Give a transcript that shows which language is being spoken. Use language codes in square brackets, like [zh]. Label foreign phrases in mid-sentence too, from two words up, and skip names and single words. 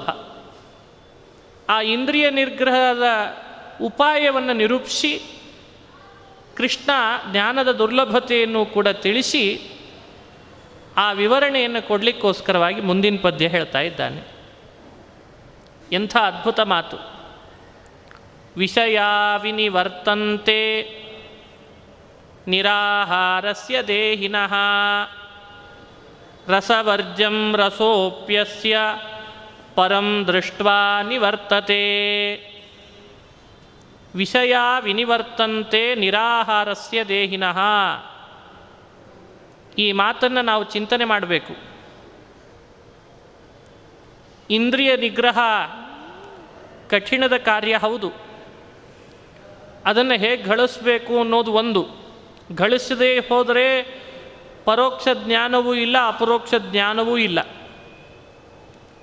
[kn] ಆ ಇಂದ್ರಿಯ ನಿಗ್ರಹದ ಉಪಾಯವನ್ನು ನಿರೂಪಿಸಿ ಕೃಷ್ಣ ಜ್ಞಾನದ ದುರ್ಲಭತೆಯನ್ನು ಕೂಡ ತಿಳಿಸಿ ಆ ವಿವರಣೆಯನ್ನು ಕೊಡಲಿಕ್ಕೋಸ್ಕರವಾಗಿ ಮುಂದಿನ ಪದ್ಯ ಹೇಳ್ತಾ ಇದ್ದಾನೆ. ಎಂಥ ಅದ್ಭುತ ಮಾತು. [sa] ವಿಷಯಾ ವಿನಿವರ್ತಂತೆ ನಿರಾಹಾರಸ್ಯ ದೇಹಿನಃ ರಸವರ್ಜಂ ರಸೋಪ್ಯಸ್ಯ ಪರಂ ದೃಷ್ಟ್ವಾ ನಿವರ್ತತೆ. ವಿಷಯಾ ವಿನಿವರ್ತಂತೆ ನಿರಾಹಾರಸ್ಯ ದೇಹಿನಃ. [kn] ಈ ಮಾತನ್ನು ನಾವು ಚಿಂತನೆ ಮಾಡಬೇಕು. ಇಂದ್ರಿಯ ನಿಗ್ರಹ ಕಠಿಣದ ಕಾರ್ಯ ಹೌದು. ಅದನ್ನು ಹೇಗೆ ಗಳಿಸಬೇಕು ಅನ್ನೋದು ಒಂದು. ಗಳಿಸದೇ ಹೋದರೆ ಪರೋಕ್ಷ ಜ್ಞಾನವೂ ಇಲ್ಲ, ಅಪರೋಕ್ಷ ಜ್ಞಾನವೂ ಇಲ್ಲ.